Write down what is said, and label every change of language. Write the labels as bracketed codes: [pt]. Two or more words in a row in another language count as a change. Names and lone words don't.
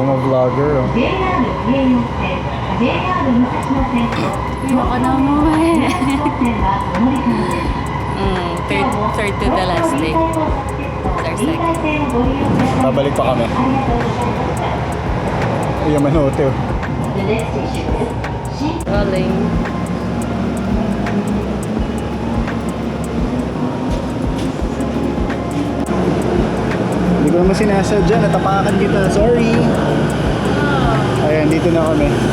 [tl] Mga vlogger, oh. [ja] JR 京葉線、JR 武蔵野線と [tl] Baka na mo eh. [ja] 線はお乗り換えです。 [en] Third to the last day. [tl] Babalik pa kami. [ja] ありがとうございました。 [tl] Ay, Yamanote, oh. [en] The next station is Rolling. [tl] Hindi ko naman sinasadya, natapakan kita. Sorry. Ayan, dito na kami.